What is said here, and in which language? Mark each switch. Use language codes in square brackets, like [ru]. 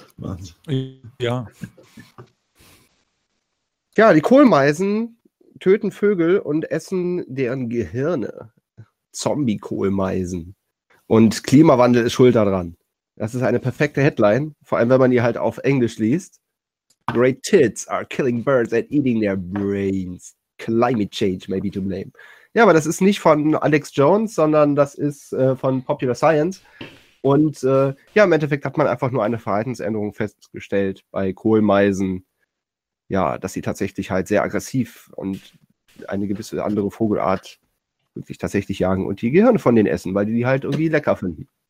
[de] Wahnsinn. Ja. Ja, die Kohlmeisen töten Vögel und essen deren Gehirne. Zombie-Kohlmeisen. Und Klimawandel ist schuld daran. Das ist eine perfekte Headline, vor allem wenn man die halt auf Englisch liest. [en] Great tits are killing birds and eating their brains. Climate change may be to blame. [de] Ja, aber das ist nicht von Alex Jones, sondern das ist von Popular Science. Und ja, im Endeffekt hat man einfach nur eine Verhaltensänderung festgestellt bei Kohlmeisen. Ja, dass sie tatsächlich halt sehr aggressiv und eine gewisse andere Vogelart wirklich tatsächlich jagen und die Gehirne von denen essen, weil die halt irgendwie lecker finden.